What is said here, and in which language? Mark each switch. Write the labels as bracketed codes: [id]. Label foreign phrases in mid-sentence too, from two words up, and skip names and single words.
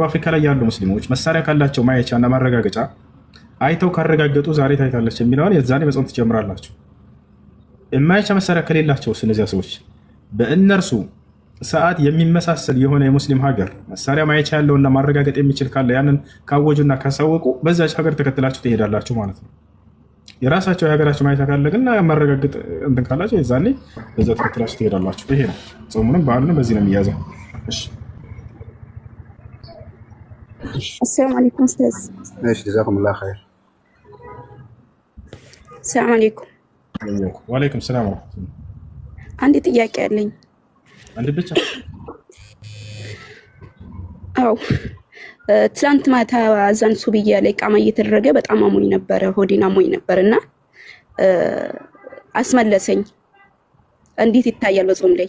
[am] አፍሪካ ላይ ያሉ ሙስሊሞች መሳሪያ ካላቸው ማየቻ እና ማረጋገጫ አይተው ካረጋገጡ ዛሬ ታይታለች የሚለውን የዛኔ መጾም ትጀምራላችሁ። የማየቻ መሳሪያ ከሌላቸው እነዚያ ሰዎች በእነርሱ ሰዓት የሚመሳሰል የሆነ የሙስሊም ሀገር መሳሪያ ማየቻ ያለውና ማረጋገጥ የሚችል ካለ ያንን ካወጁና ካሳወቁ በዛች ሀገር ተከትላችሁ ትሄዳላችሁ ማለት ነው። የራሳቸው የሀገራቸው ማየቻ ካለ ግን ማረጋገጥ እንትን ካላቸው የዛኔ በዛ ተከትላችሁ ትሄዳላችሁ። ይሄ ነው ጾሙንም በዓሉንም በዚህ ነው የሚያዘው። እሺ [ar] السلام عليكم أستاذ. [am] እሺ [ar] جزاكم الله خير። السلام عليكم. وعليكم سلام ورحمة الله። [am] አንድ ጥያቄ አለኝ። አንድ ብቻ? አዎ ትላንት ማታ አዛን ሱብያ ላይ ቃማ እየተደረገ በጣም አሞኝ ነበረ፣ ሆዴን አሞኝ ነበርና አስመለሰኝ። እንዴት ይታያል በጾም ላይ?